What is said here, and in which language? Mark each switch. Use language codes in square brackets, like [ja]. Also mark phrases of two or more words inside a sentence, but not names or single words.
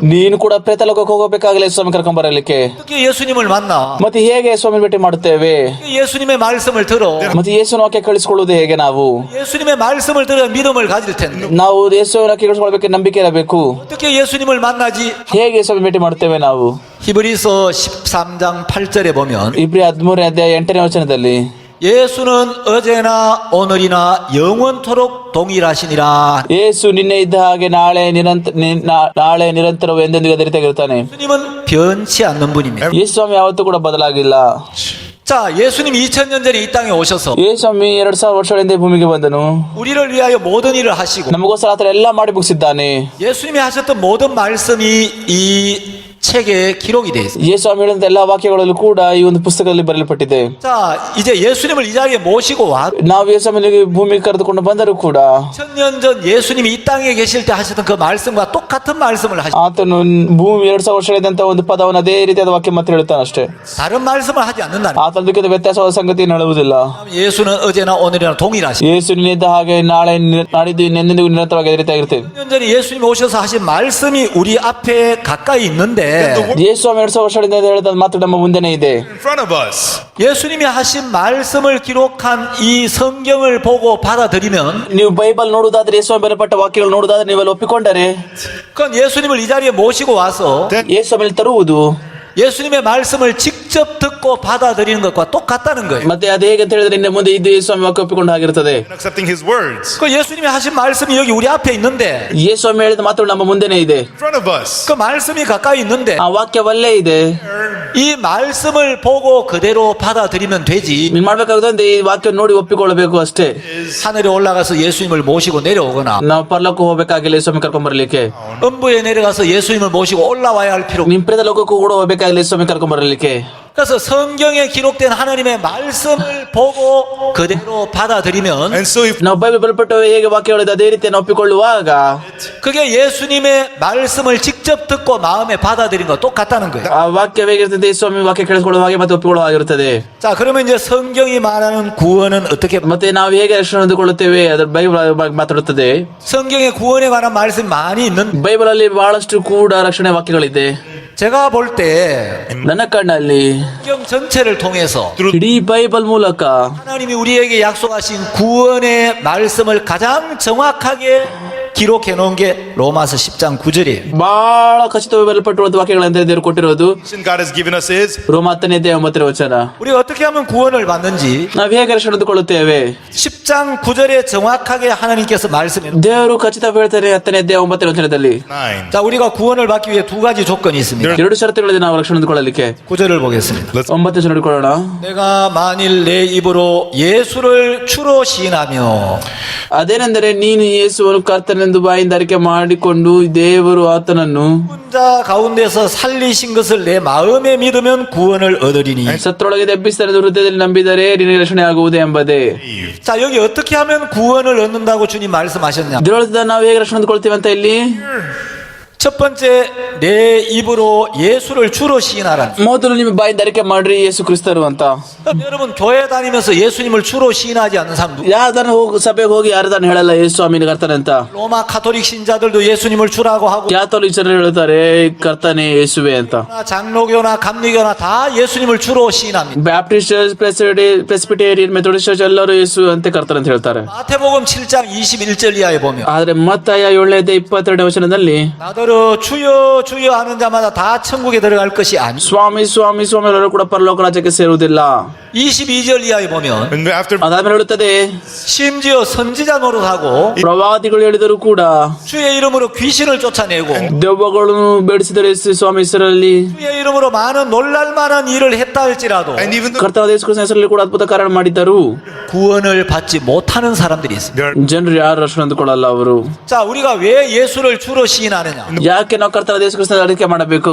[kn] ನೀನು ಕೂಡ ಪ್ರೇತಲೋಕಕ್ಕೆ ಹೋಗಬೇಕಾಗಿಲ್ಲ ಯೇಸುವಿನ ಕರ್ಕೊಂಡ್ ಬರಲಿಕ್ಕೆ. [ko] 어떻게 예수님을 만나? [kn] ಮತ್ತೆ ಹೇಗೆ ಯೇಸುವಿನ ಭೇಟಿ ಮಾಡುತ್ತೇವೆ? [ko] 예수님의 말씀을 들어. [kn] ಮತ್ತೆ ಯೇಸುವಿನ ವಾಕ್ಯ ಕಳಿಸಿಕೊಳ್ಳುವುದು ಹೇಗೆ? ನಾವು [ko] 예수님의 말씀을 들어 믿음을 가질 텐데, [kn] ನಾವು ಯೇಸುವಿನ ವಾಕ್ಯ ಕಳಿಸಿಕೊಳ್ಳಬೇಕು, ನಂಬಿಕೆ ಇರಬೇಕು. [ko] 어떻게 예수님을 만나지? [kn] ಹೇಗೆ ಯೇಸುವಿನ ಭೇಟಿ ಮಾಡುತ್ತೇವೆ ನಾವು? [ko] 히브리서 13장 8절에 보면 [kn] ಇಬ್ರಿ 13ನೇ ಅಧ್ಯಾಯ 8ನೇ ವಚನದಲ್ಲಿ [ko] 예수는 어제나 오늘이나 영원토록 동일하시니라. [kn] ಯೇಸು ನಿನ್ನೆ ಇದ್ದ ಹಾಗೆ ನಾಳೆ ನಿರಂತರವೂ ಎಂದೆಂದಿಗೂ ಅದೇ ರೀತಿಯಾಗಿರ್ತಾನೆ. [ko] 예수님은 변치 않는 분입니다. [kn] ಯೇಸು ಸ್ವಾಮಿ ಯಾವತ್ತೂ ಕೂಡ ಬದಲಾಗಿಲ್ಲ. [ko] 자, 예수님 2000년 전에 이 땅에 오셔서 [kn] ಯೇಸು ಸ್ವಾಮಿ 2000 ವರ್ಷಗಳಿಂದ ಈ ಭೂಮಿಗೆ ಬಂದನು. [ko] 우리를 위하여 모든 일을 하시고 [kn] ನಮಗೋಸ್ಕರ ಆತರ ಎಲ್ಲ ಮಾಡಿ ಮುಗಿಸಿದ್ದಾನೆ. [ko] 예수님이 하셨던 모든 말씀이 이 책에 기록이 되어 있습니다. [kn] ಯೇಸು ಸ್ವಾಮಿ ಹೇಳಿದಂತ ಎಲ್ಲಾ ವಾಕ್ಯಗಳಲ್ಲೂ ಕೂಡ ಈ ಒಂದು ಪುಸ್ತಕದಲ್ಲಿ ಬರೆಯಲ್ಪಟ್ಟಿದೆ. [ko] 자, 이제 예수님을 이 자리에 모시고 와. [kn] ನಾವು ಯೇಸು ಸ್ವಾಮಿಗೆ ಭೂಮಿಗೆ ಕರೆದುಕೊಂಡು ಬಂದರೂ ಕೂಡ [ko] 2000년 전 예수님이 이 땅에 계실 때 하셨던 그 말씀과 똑같은 말씀을 하시. [kn] ಆತನು ಭೂಮಿ 2000 ವರ್ಷಗಳಿದ್ದಂತ ಒಂದು ಪದವನ್ನು ಅದೇ ರೀತಿಯಾದ ವಾಕ್ಯ ಮಾತ್ರ ಹೇಳ್ತಾನೆ ಅಷ್ಟೇ. [ko] 다른 말씀을 하지 않는다는. [kn] ಆತನದಕ್ಕಿಂತ ವ್ಯತ್ಯಾಸವಾದ ಸಂಗತಿಯನ್ನು ಹೇಳುವುದಿಲ್ಲ. [ko] 예수는 어제나 오늘이나 동일하시. [kn] ಯೇಸು ನಿನ್ನಿದ್ದ ಹಾಗೆ ನಾಡಿದ್ದು ಇನ್ನೆಂದಿಗೂ ನಿರಂತರವಾಗಿ ಅದೇ ರೀತಿಯಾಗಿರ್ತೇವೆ. [ko] 2000년 전에 예수님이 오셔서 하신 말씀이 우리 앞에 가까이 있는데, [kn] ಯೇಸು ಸ್ವಾಮಿ 2000 ವರ್ಷಗಳಿಂದ ಹೇಳಿದ ಮಾತು ನಮ್ಮ ಮುಂದೆನೇ ಇದೆ. [en] In front of us. [ko] 예수님이 하신 말씀을 기록한 이 성경을 보고 받아들이면, [kn] ನೀವು ಬೈಬಲ್ ನೋಡುವುದಾದ್ರೆ, ಯೇಸು ಸ್ವಾಮಿ ಬರೆಯಲ್ಪಟ್ಟ ವಾಕ್ಯಗಳು ನೋಡುವುದಾದ್ರೆ, ನೀವೆಲ್ಲ ಒಪ್ಪಿಕೊಂಡರೆ [ko] 그건 예수님을 이 자리에 모시고 와서 [kn] ಯೇಸು ಸ್ವಾಮಿ ತರುವುದು [ko] 예수님의 말씀을 직접 듣고 받아들이는 것과 똑같다는 거예요. [kn] ಮತ್ತೆ ಅದು ಹೇಗೆ ಅಂತ ಹೇಳಿದ್ರೆ, ಇನ್ನು ಮುಂದೆ ಇದು ಯೇಸು ಸ್ವಾಮಿ ವಾಕ್ಯ ಒಪ್ಪಿಕೊಂಡ ಹಾಗಿರ್ತದೆ. [en] And accepting his words. [ko] 그 예수님이 하신 말씀이 여기 우리 앞에 있는데, [kn] ಯೇಸು ಸ್ವಾಮಿ ಹೇಳಿದ ಮಾತುಗಳು ನಮ್ಮ ಮುಂದೆನೇ ಇದೆ. [en] In front of us. [ko] 그 말씀이 가까이 있는데 [kn] ಆ ವಾಕ್ಯವಲ್ಲೇ ಇದೆ. [ko] 이 말씀을 보고 그대로 받아들이면 되지. [kn] ನೀನ್ ಮಾಡ್ಬೇಕಾಗುತ್ತೆ ಈ ವಾಕ್ಯ ನೋಡಿ ಒಪ್ಪಿಕೊಳ್ಳಬೇಕು ಅಷ್ಟೇ. [ko] 하늘에 올라가서 예수님을 모시고 내려오거나 [kn] ನಾವು ಪರಲೋಕ ಹೋಗ್ಬೇಕಾಗಿಲ್ಲ ಯೇಸು ಸ್ವಾಮಿ ಕರ್ಕೊಂಡ್ ಬರ್ಲಿಕ್ಕೆ. [ko] 음부에 내려가서 예수님을 모시고 올라와야 할 필요. [kn] ನಿಮ್ ಪ್ರೇತ ಲೋಕಕ್ಕೂ ಕೂಡ ಹೋಗ್ಬೇಕಾಗಿಲ್ಲ ಯೇಸು ಸ್ವಾಮಿ ಕರ್ಕೊಂಡ್ ಬರ್ಲಿಕ್ಕೆ. [ko] 그래서 성경에 기록된 하나님의 말씀을 보고 그대로 받아들이면, [en] And so if [kn] ನಾವು ಬೈಬಲ್ ಬರೆಯಲ್ಪಟ್ಟ ಹೇಗೆ ವಾಕ್ಯಗಳಿದೆ ಅದೇ ರೀತಿಯನ್ನು ಒಪ್ಪಿಕೊಳ್ಳುವಾಗ [ko] 그게 예수님의 말씀을 직접 듣고 마음에 받아들인 것 똑같다는 거예요. [kn] ಆ ವಾಕ್ಯ ಹೇಗಿರ್ತದೆ, ಯೇಸು ಸ್ವಾಮಿ ವಾಕ್ಯ ಕೇಳಿಸಿಕೊಳ್ಳುವ ಹಾಗೆ ಮತ್ತೆ ಒಪ್ಪಿಕೊಳ್ಳುವ ಹಾಗಿರುತ್ತದೆ. [ko] 자, 그러면 이제 성경이 말하는 구원은 어떻게? [kn] ಮತ್ತೆ ನಾವು ಹೇಗೆ ರಕ್ಷಣೆ ಹೊಂದಿಕೊಳ್ಳುತ್ತೇವೆ ಅದರ ಬೈಬಲ್ ಮಾತಾಡುತ್ತದೆ. [ko] 성경에 구원에 관한 말씀이 많이 있는. [kn] ಬೈಬಲ್ ಅಲ್ಲಿ ಬಹಳಷ್ಟು ಕೂಡ ರಕ್ಷಣೆ ವಾಕ್ಯಗಳಿದೆ. [ko] 제가 볼 때 [kn] ನನ್ನ ಕಣ್ಣಲ್ಲಿ [ko] 성경 전체를 통해서 [kn] ಇಡೀ ಬೈಬಲ್ ಮೂಲಕ [ko] 하나님이 우리에게 약속하신 구원의 말씀을 가장 정확하게 기록해 놓은 게 로마서 10장 9절이에요. [kn] ಬಹಳ ಖಚಿತವಾಗಿ ಬರೆಯಲ್ಪಟ್ಟಿರುವಂತ ವಾಕ್ಯಗಳಂತೆ ದೇವರು ಕೊಟ್ಟಿರೋದು [en] God has given us is [kn] ರೋಮ 10ನೇ ಅಧ್ಯಾಯ 9ನೇ ವಚನ. [ko] 우리가 어떻게 하면 구원을 받는지 [kn] ನಾವು ಹೇಗೆ ರಕ್ಷಣೆ ಹೊಂದಿಕೊಳ್ಳುತ್ತೇವೆ? [ko] 10장 9절에 정확하게 하나님께서 말씀해. [kn] ದೇವರು ಖಚಿತವಾಗಿ ಹೇಳ್ತಾರೆ 10ನೇ ಅಧ್ಯಾಯ 9ನೇ ವಚನದಲ್ಲಿ. 9. [ko] 자, 우리가 구원을 받기 위해 두 가지 조건이 있습니다. [kn] ಎರಡು ಷರತ್ತುಗಳಿದೆ ನಾವು ರಕ್ಷಣೆ ಹೊಂದಿಕೊಳ್ಳಲಿಕ್ಕೆ. [ko] 9절을 보겠습니다. [kn] 9ನೇ ವಚನ ನೋಡಿಕೊಳ್ಳೋಣ. [ko] 내가 만일 내 입으로 예수를 주로 시인하며. [kn] ಅದೇನೆಂದರೆ, ನೀನು ಯೇಸುವನ್ನು ಕರ್ತನೆಂದು ಬಾಯಿಂದ ಅರಿಕೆ ಮಾಡಿಕೊಂಡು ದೇವರು ಆತನನ್ನು [ko] 혼자 가운데서 살리신 것을 내 마음에 믿으면 구원을 얻으리니. [kn] ಸತ್ತರೊಳಗೆ ಎಬ್ಬಿಸಿದರೆಂದು ಹೃದಯದಲ್ಲಿ ನಂಬಿದರೆ ನಿನಗೆ ರಕ್ಷಣೆ ಆಗುವುದು ಎಂಬುದೇ. [ko] 자, 여기 어떻게 하면 구원을 얻는다고 주님 말씀하셨냐? [kn] ಇದರೊಳಗೆ ನಾವು ಹೇಗೆ ರಕ್ಷಣೆ ಹೊಂದಿಕೊಳ್ತೀವಿ ಅಂತ ಇಲ್ಲಿ [ko] 첫 번째, 내 입으로 예수를 주로 시인하라. [kn] ಮೊದಲು ನಿಮ್ಮ ಬಾಯಿಂದ ಅರಿಕೆ ಮಾಡ್ರಿ ಯೇಸು ಕ್ರಿಸ್ತರು ಅಂತ. [ko] 그럼 여러분 교회 다니면서 예수님을 주로 시인하지 않는 사람 누구? [kn] ಯಾರ್ದಾನ ಸಭೆಗೆ ಹೋಗಿ ಯಾರ್ದಾನ ಹೇಳಲ್ಲ ಯೇಸು ಸ್ವಾಮಿನ ಕರ್ತನೆ ಅಂತ. [ko] 로마 카톨릭 신자들도 예수님을 주라고 하고, [kn] ಕ್ಯಾಥೋಲಿಕ್ ಜನರು ಹೇಳ್ತಾರೆ ಕರ್ತನೆ ಯೇಸುವೆ ಅಂತ. [ko] 장로교나 감리교나 다 예수님을 주로 시인합니다. [en] Baptist church, [kn] ಪ್ರೆಸ್ಬಿಟೇರಿಯನ್, [en] Methodist church [kn] ಎಲ್ಲರೂ ಯೇಸು ಅಂತ ಕರ್ತನೆ ಅಂತ ಹೇಳ್ತಾರೆ. [ko] 마태복음 7장 21절 이하에 보면 [kn] ಆದ್ರೆ ಮತ್ತಾಯ 7ನೇ ಅಧ್ಯಾಯ 22ನೇ ವಚನದಲ್ಲಿ [ko] 나더러 주여 주여 하는 자마다 다 천국에 들어갈 것이 아니. [kn] ಸ್ವಾಮಿ ಸ್ವಾಮಿ ಸ್ವಾಮಿ ಎಲ್ಲರೂ ಕೂಡ ಪರಲೋಕ ರಾಜ್ಯಕ್ಕೆ ಸೇರುವುದಿಲ್ಲ. [ko] 22절 ಇ하에 보면 [en] And after [kn] ಅದಾದ್ಮೇಲೆ ಹೇಳುತ್ತದೆ, [ko] 심지어 선지자 노릇하고 [kn] ಪ್ರವಾದಿಗಳು ಹೇಳಿದರೂ ಕೂಡ [ko] 주의 이름으로 귀신을 쫓아내고 [kn] ದೆವ್ವಗಳನ್ನು ಬೇಡಿಸಿದರೆ ಸ್ವಾಮಿ ಹೆಸರಲ್ಲಿ [ko] 주의 이름으로 많은 놀랄만한 일을 했다 할지라도 [en] and even though [kn] ಕರ್ತನಾದ ಯೇಸು ಕ್ರಿಸ್ತನ ಹೆಸರಲ್ಲಿ ಕೂಡ ಅದ್ಭುತ ಕಾರ್ಯ ಮಾಡಿದ್ದರು. [ko] 구원을 받지 못하는 사람들이 있습니다. there [kn] ಜನರು ಯಾರು ರಕ್ಷಣೆ ಹೊಂದಿಕೊಳ್ಳಲ್ಲ ಅವರು. [ko] 자, 우리가 왜 예수를 주로 시인하느냐? and [kn] ಯಾಕೆ ನಾವು ಕರ್ತನಾದ ಯೇಸು ಕ್ರಿಸ್ತನ ಅರಿಕೆ ಮಾಡಬೇಕು?